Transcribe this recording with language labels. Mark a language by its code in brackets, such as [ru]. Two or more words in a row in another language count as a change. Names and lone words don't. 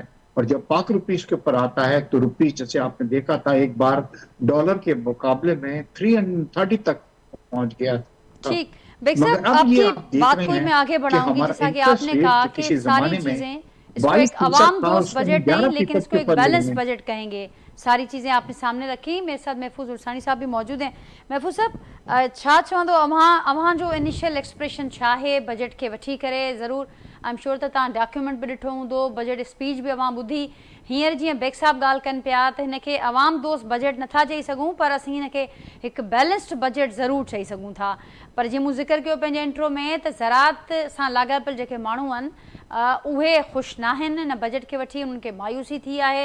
[hi] और जब पाक रुपीस के ऊपर आता है तो रुपीस, जैसे आपने देखा था एक बार डॉलर के मुकाबले में 330 तक पहुंच गया था। ठीक। बेग मगर साहब, अब ये आपकी आप देख बात रहे को ही मैं हैं आगे कि बढ़ाऊंगी। हमारा जैसा कि इंटरेस्ट आपने रेट कहा जो कि किसी सारी जमाने में चीजें, इसको एक 22% अवाम था दोस्त उसको हम बजट नहीं, लेकिन 11% इसको के एक ऊपर ले बैलेंस गए। बजट कहेंगे। सारी चीज़ें आपने सामने रखी। मेरे साथ महफूज उर्सानी साहब भी मौजूद हैं। महफूज साहब, [sd] छा चवंदो, अव्हां जो [en] initial expression [sd] छा है बजट के वठी करे, ज़रूर [en] I am sure [sd] त तव्हां डॉक्यूमेंट बि ॾिठो हूंदो, [en] budget speech [sd] बि अवां ॿुधी। हींअर जीअं बेग साहब ॻाल्हि कनि पिया त हिनखे अवाम दोस्त बजट नथा चई सघूं, पर असीं हिनखे हिकु [en] balanced budget [sd] ज़रूरु चई सघूं था। पर जीअं मूं ज़िक्र कयो पंहिंजे इंट्रो में त ज़रात सां लाॻापियल जेके माण्हू आहिनि उहे ख़ुशि न आहिनि हिन बजट खे वठी, उन्हनि खे मायूसी थी आहे।